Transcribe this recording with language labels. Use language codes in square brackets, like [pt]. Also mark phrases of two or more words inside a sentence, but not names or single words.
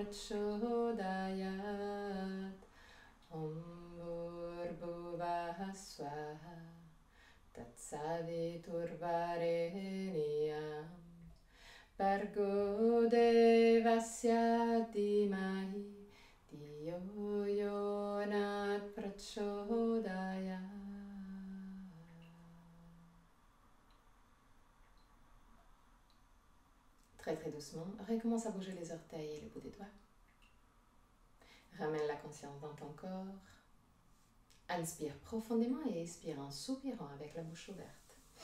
[sa] प्रचोदयात् ॐ भूर्वुवः स्वाहा तत्सवितुर्वरेण्यम् बर्गो देवस्य धीमहि दियो योनात् प्रचोदयात्. [fr] Très très doucement, recommence à bouger les orteils et le bout des doigts. Ramène la conscience dans ton corps. Inspire profondément et expire en soupirant avec la bouche ouverte.